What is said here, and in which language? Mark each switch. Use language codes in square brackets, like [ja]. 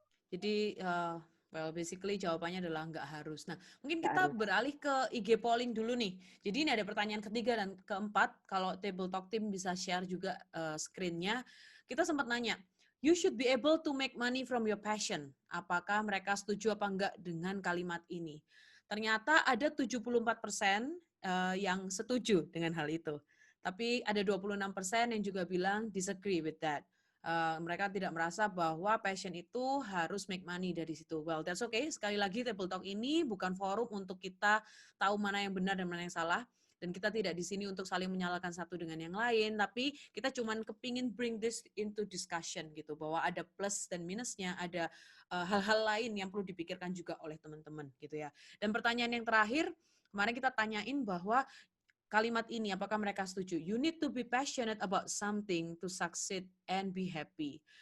[id] Jadi [en] well, basically [id] jawabannya adalah nggak harus. Nah, mungkin kita beralih ke IG polling dulu nih. Jadi ini ada pertanyaan ketiga dan keempat. Kalau Table Talk Team bisa share juga screen-nya. Kita sempat nanya, [en] you should be able to make money from your passion. [id] Apakah mereka setuju apa enggak dengan kalimat ini? Ternyata ada 74% yang setuju dengan hal itu. Tapi ada 26% yang juga bilang [en] disagree with that. [id] Mereka tidak merasa bahwa passion itu harus [en] make money [id] dari situ. [en] Well, that's okay. [id] Sekali lagi, Table Talk ini bukan forum untuk kita tahu mana yang benar dan mana yang salah. Dan kita tidak di sini untuk saling menyalahkan satu dengan yang lain. Tapi kita cuman kepingin [en] bring this into discussion [id] gitu. Bahwa ada plus dan minusnya, ada hal-hal lain yang perlu dipikirkan juga oleh teman-teman gitu ya. Dan pertanyaan yang terakhir, kemarin kita tanyain bahwa kalimat ini, apakah mereka setuju? [en] You need to be passionate about something to succeed and be happy.